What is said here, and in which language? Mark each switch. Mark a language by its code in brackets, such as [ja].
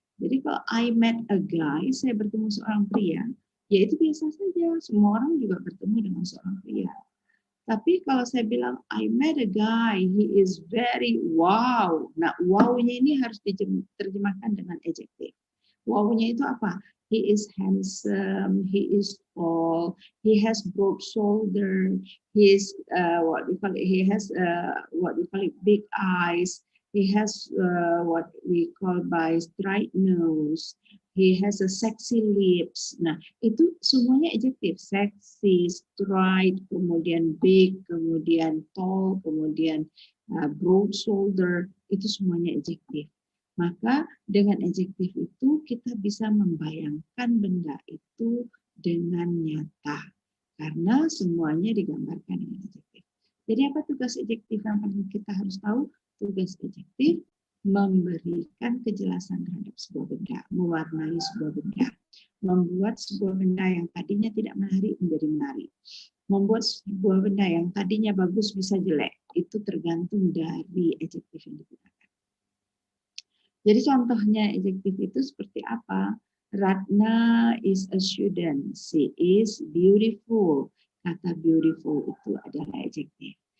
[id] Jadi kalau [en] I met a guy, [id] saya bertemu seorang pria, ya itu biasa saja. Semua orang juga bertemu dengan seorang pria. Tapi kalau saya bilang [en] I met a guy, he is very wow. [id] Nah, wow-nya ini harus diterjemahkan dengan adjektif. Wow-nya itu apa? [en] He is handsome, he is tall, he has broad shoulder, he is what we call it, he has what we call it big eyes, he has what we call by straight nose, he has a sexy lips. [id] Nah, itu semuanya adjektif. Sexy, straight, kemudian big, kemudian tall, kemudian broad shoulder, itu semuanya adjektif. Maka dengan adjektif itu kita bisa membayangkan benda itu dengan nyata. Karena semuanya digambarkan dengan adjektif. Jadi apa tugas adjektif yang kita harus tahu? Tugas adjektif memberikan kejelasan terhadap sebuah benda, mewarnai sebuah benda, membuat sebuah benda yang tadinya tidak menarik menjadi menarik, membuat sebuah benda yang tadinya bagus bisa jelek. Itu tergantung dari adjektif yang digunakan. Jadi contohnya adjektif itu seperti apa? [en] Ratna is a student, she is beautiful. [id] Kata beautiful itu adalah adjektif.